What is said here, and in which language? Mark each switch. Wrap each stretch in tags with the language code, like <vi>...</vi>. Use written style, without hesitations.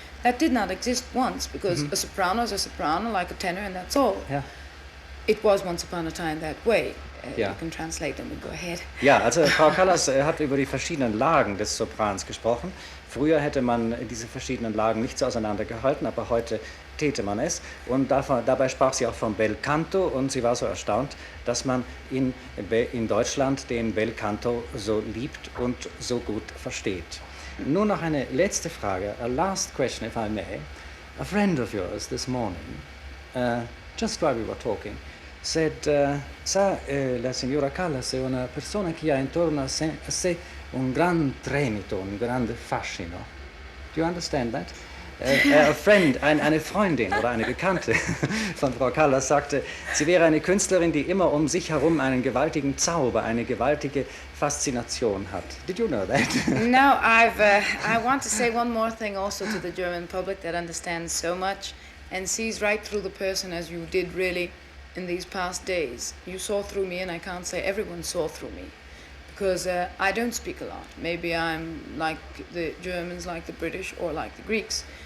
<en>That did not exist once, because a soprano is a soprano, like a tenor, and that's all. Yeah. It was once upon a time that way.</en> <de>Ja.</de> <en>You can translate them and go ahead.</en> <de>Ja, also Frau Callas hat über die verschiedenen Lagen des Soprans gesprochen. Früher hätte man diese verschiedenen Lagen nicht so auseinandergehalten, aber heute täte man es. Und dabei sprach sie auch vom Belcanto und sie war so erstaunt, dass man in Deutschland den Belcanto so liebt und so gut versteht. Nur noch eine letzte Frage,</de> <en>a last question if I may. A friend of yours this morning, just while we were talking, said,</en> <it>la signora Callas è una persona che ha intorno a sé un gran tremito, un grande fascino.</it> <en>Do you understand that? A friend,</en> <de>eine Freundin oder eine Bekannte von Frau Callas sagte, sie wäre eine Künstlerin, die immer um sich herum einen gewaltigen Zauber, eine gewaltige Faszination hat.</de> <en>Did you know that? No, I want to say one more thing also to the German public that understands so much and sees right through the person as you did really in these past days. You saw through me, and I can't say everyone saw through me, because I don't speak a lot. Maybe I'm like the Germans, like the British, or like the Greeks.</en>